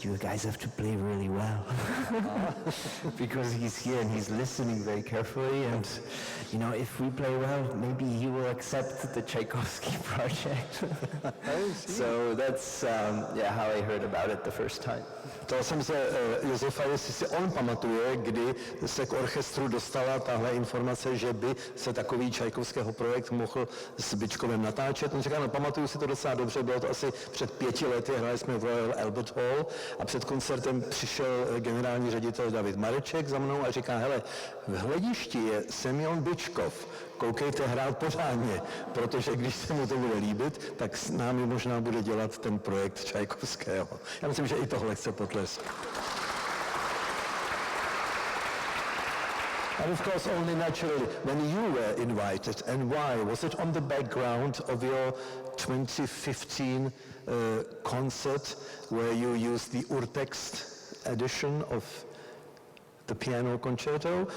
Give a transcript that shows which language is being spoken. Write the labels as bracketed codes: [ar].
[en] You guys have to play really well. Because he's here and he's listening very carefully, and, you know, if we play well, maybe he will accept the Tchaikovsky project. So that's how I heard about it the first time. [cs] Ptal jsem se Josefa, jestli si on pamatuje, kdy se k orchestru dostala tahle informace, že by se takový Čajkovského projekt mohl s Bychkovem natáčet. On říká, no pamatuju si to docela dobře, bylo to asi před 5 lety, hráli jsme v Royal Albert Hall a před koncertem přišel generální ředitel David Mareček za mnou a říká, hele, v hledišti je Semyon Bychkov, koukejte hrát pořádně, protože když se mu to bude líbit, tak s námi možná bude dělat ten projekt Čajkovského. Já myslím, že i tohle chce potlesk. [en] And of course, only naturally, when you were invited, and why? Was it on the background of your 2015 concert, where you used the urtext edition of the piano concerto?